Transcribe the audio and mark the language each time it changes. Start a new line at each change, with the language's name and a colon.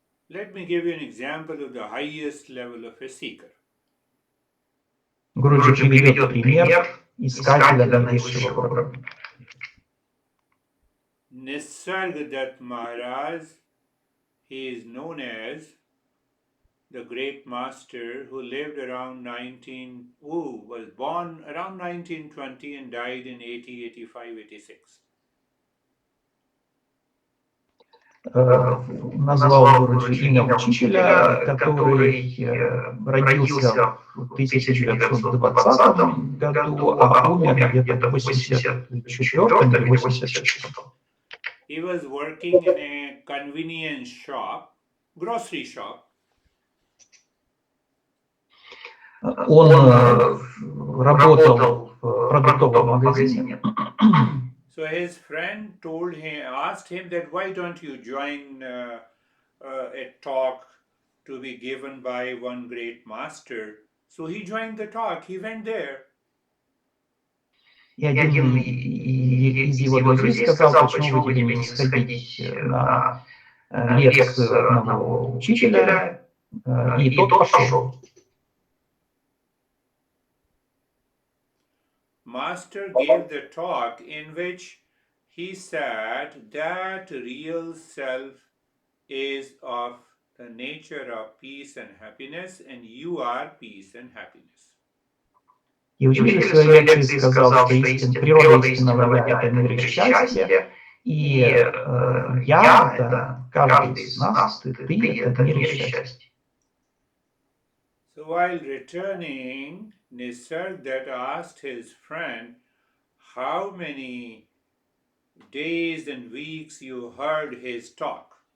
English: Let me give you an example of the highest level of a seeker.
Russian: Гуруджи приведет пример искателя наивысшего уровня.
English: Nisargadatta Maharaj, he is known as the great master who lived around who was born around 1920 and died in 80, 85, 86.
Russian: Назвал Гуруджи имя учителя, который родился в 1920 году, а умер где-то в 84 или 86.
English: He was working in a convenience shop, grocery shop.
Russian: Он работал в продуктовом магазине.
English: So his friend asked him that why don't you join a talk to be given by one great master. So he joined the talk, he went there.
Russian: И один из его друзей сказал, почему вы тебе не сходить на лекцию одного учителя, и тот пошел.
English: Master gave the talk in which he said that real self is of the nature of peace and happiness, and you are peace and happiness.
Russian: И учитель в своей лекции сказал, что природа истинного «я» — это мир и счастье, и «я» — это каждый из нас, ты — это мир и счастье.
English: So while returning, Nisargadatta asked his friend, how many days and weeks you heard his talk?